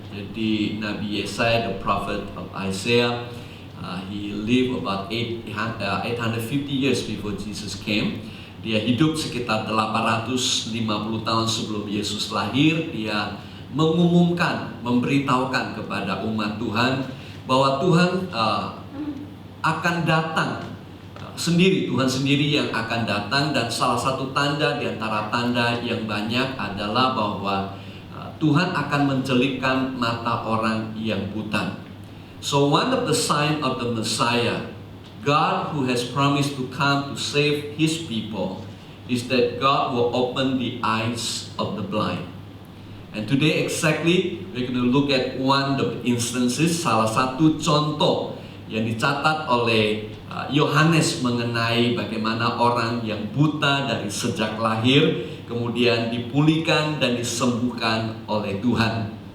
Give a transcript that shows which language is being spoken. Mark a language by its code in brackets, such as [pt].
[en] Jadi Nabi Yesaya, the prophet of Isaiah, he lived about 850 years before Jesus came. [id] Dia hidup sekitar 850 tahun sebelum Yesus lahir. Dia mengumumkan, memberitahukan kepada umat Tuhan bahwa Tuhan akan datang sendiri. Tuhan sendiri yang akan datang, dan salah satu tanda di antara tanda yang banyak adalah bahwa Tuhan akan mencelikkan mata orang yang buta. [en] So one of the signs of the Messiah, God who has promised to come to save His people, is that God will open the eyes of the blind. And today exactly we're going to look at one of the instances, [id] salah satu contoh yang dicatat oleh Yohanes mengenai bagaimana orang yang buta dari sejak lahir kemudian dipulihkan dan disembuhkan oleh Tuhan.